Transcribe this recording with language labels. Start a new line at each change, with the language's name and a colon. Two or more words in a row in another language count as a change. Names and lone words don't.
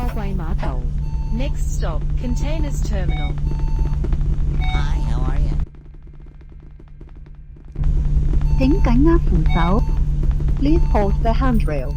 English: 桂碼頭。Next stop, Containers Terminal. Hi, how are you?
Cantonese: 請緊握扶手。
English: Please hold the handrail.